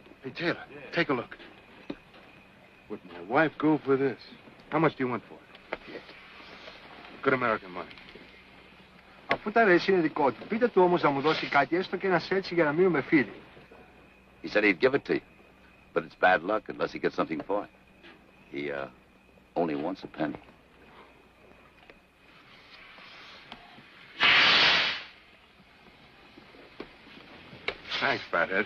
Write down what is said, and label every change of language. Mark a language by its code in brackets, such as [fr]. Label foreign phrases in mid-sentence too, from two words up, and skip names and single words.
[en] Hey, Taylor, take a look. Would my wife go for this? How much do you want for it? Good American money. [el] Αφού τα αρέσει είναι δικό του. Πείτε του όμως να μου δώσει κάτι έστω και ένα σέτσι για να μείνουμε φίλοι. [en] He said he'd give it to you, but it's bad luck unless he gets something for it. He, only wants a penny. Thanks, fathead.